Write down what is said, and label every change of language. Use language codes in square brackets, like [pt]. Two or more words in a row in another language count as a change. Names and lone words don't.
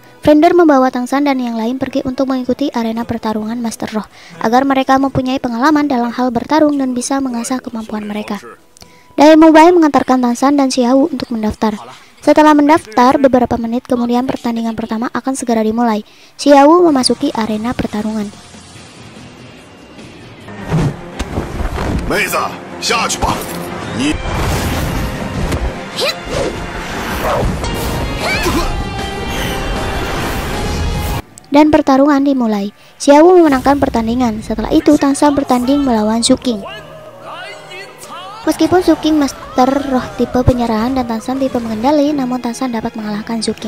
[id] Frender membawa Tangshan dan yang lain pergi untuk mengikuti arena pertarungan Master Roh, agar mereka mempunyai pengalaman dalam hal bertarung dan bisa mengasah kemampuan mereka. Daimobai mengantarkan Tangshan dan Xiaowu untuk mendaftar. Setelah mendaftar, beberapa menit kemudian pertandingan pertama akan segera dimulai. Xiaowu memasuki arena pertarungan. [zh] 妹子，下去吧。你。 [id] Dan pertarungan dimulai. Xiaowu memenangkan pertandingan. Setelah itu Tangshan bertanding melawan Suking. Meskipun Suking master roh tipe penyerahan dan Tangshan tipe mengendali, namun Tangshan dapat mengalahkan Suking.